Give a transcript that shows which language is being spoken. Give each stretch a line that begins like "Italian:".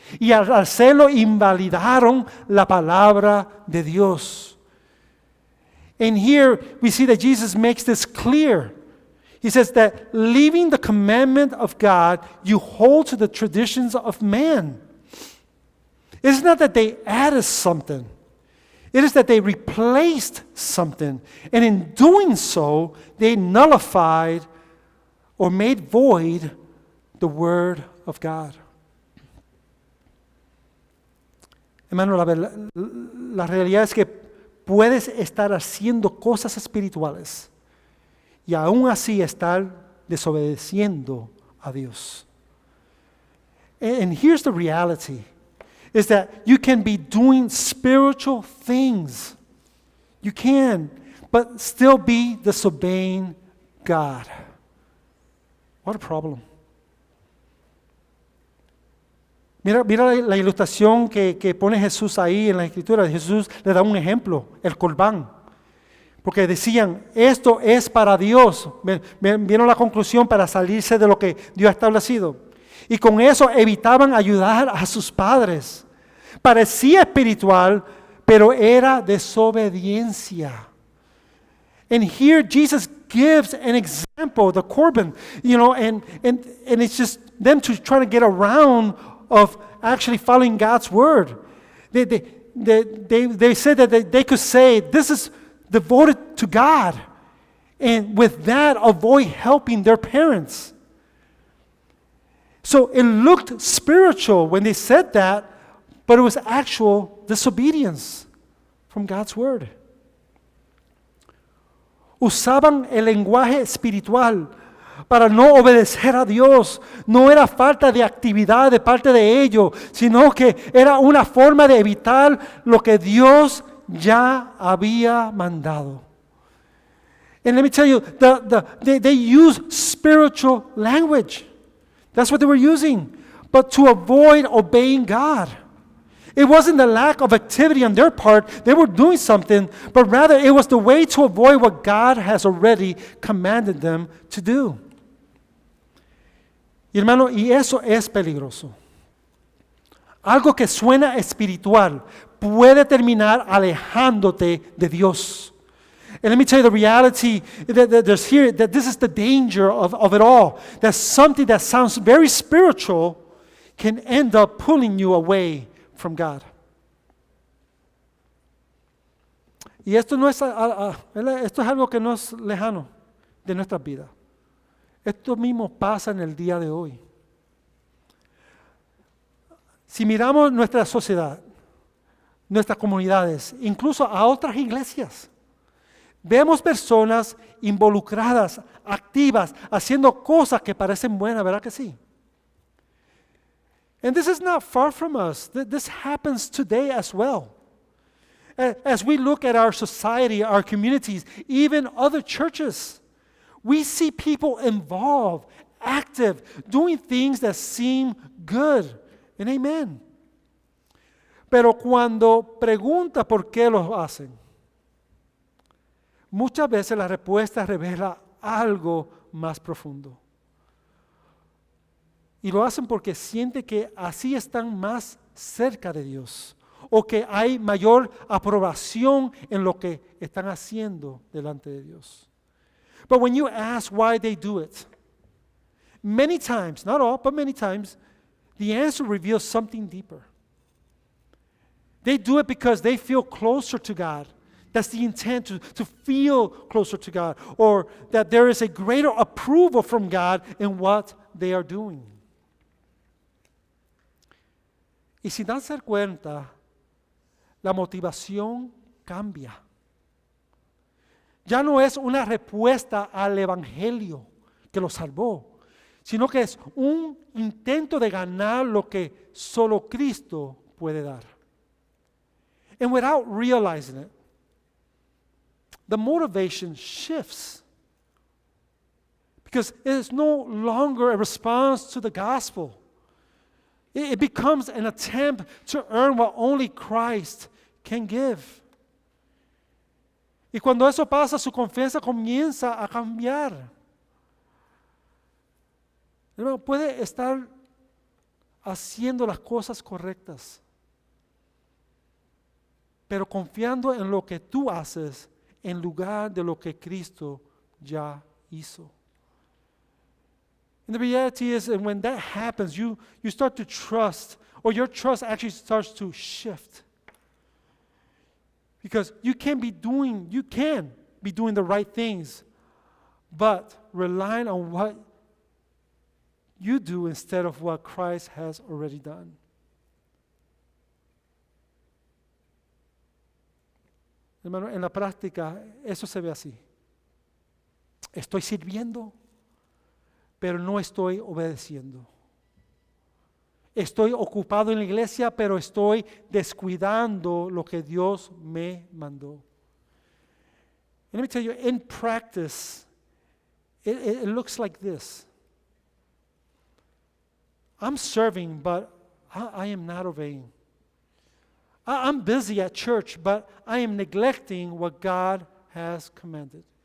Spanish: Y al hacerlo invalidaron la palabra de Dios.
English: And here we see that Jesus makes this clear. He says that leaving the commandment of God, you hold to the traditions of man. It's not that they added something. It is that they replaced something. And in doing so, they nullified or made void the word of God.
Spanish: Hermano, la realidad es que puedes estar haciendo cosas espirituales y aún así estar desobedeciendo a Dios.
English: And here's the reality, is that you can be doing spiritual things You can, but still be disobeying God. What a problem.
Spanish: Mira la ilustración que pone Jesús ahí en la Escritura. Jesús le da un ejemplo, el corbán. Porque decían, esto es para Dios. Vieron la conclusión para salirse de lo que Dios ha establecido. Y con eso evitaban ayudar a sus padres. Parecía espiritual, pero era desobediencia.
English: And here Jesus gives an example, the Corban, and it's just them trying to get around of actually following God's word. They said that they could say, this is devoted to God, and with that avoid helping their parents. So it looked spiritual when they said that, but it was actual disobedience from God's word.
Spanish: Usaban el lenguaje espiritual para no obedecer a Dios. No era falta de actividad de parte de ellos, sino que era una forma de evitar lo que Dios ya había mandado.
English: And let me tell you, they use spiritual language. That's what they were using, but to avoid obeying God. It wasn't the lack of activity on their part. They were doing something, but rather it was the way to avoid what God has already commanded them to do.
Spanish: Y hermano, y eso es peligroso. Algo que suena espiritual puede terminar alejándote de Dios.
English: And let me tell you the reality that there's here, that this is the danger of it all. That something that sounds very spiritual can end up pulling you away from God.
Spanish: Y esto no es, esto es algo que no es lejano de nuestras vidas. Esto mismo pasa en el día de hoy. Si miramos nuestra sociedad, nuestras comunidades, incluso a otras iglesias, vemos personas involucradas, activas, haciendo cosas que parecen buenas, ¿verdad que sí?
English: And this is not far from us. This happens today as well. As we look at our society, our communities, even other churches, we see people involved, active, doing things that seem good. And amen.
Spanish: Pero cuando pregunta por qué lo hacen, muchas veces la respuesta revela algo más profundo. Y lo hacen porque sienten que así están más cerca de Dios o que hay mayor aprobación en lo que están haciendo delante de Dios.
English: But when you ask why they do it, many times, not all, but many times, the answer reveals something deeper. They do it because they feel closer to God. That's the intent, to feel closer to God, or that there is a greater approval from God in what they are doing.
Spanish: Y sin darse cuenta, la motivación cambia. Ya no es una respuesta al Evangelio que lo salvó, sino que es un intento de ganar lo que solo Cristo puede dar.
English: And without realizing it, the motivation shifts because it is no longer a response to the gospel. It becomes an attempt to earn what only Christ can give.
Spanish: Y cuando eso pasa, su confianza comienza a cambiar. Hermano, puede estar haciendo las cosas correctas, pero confiando en lo que tú haces en lugar de lo que Cristo ya hizo.
English: And the reality is, and when that happens, you start to trust, or your trust actually starts to shift. Because you can be doing the right things, but relying on what you do instead of what Christ has already done.
Spanish: Hermano, en la práctica eso se ve así. Estoy sirviendo, pero no estoy obedeciendo. Estoy ocupado en la iglesia, pero estoy descuidando lo que Dios me mandó.
English: And let me tell you, in practice, it looks like this. I'm serving, but I am not obeying. I'm busy at church, but I am neglecting what God has commanded.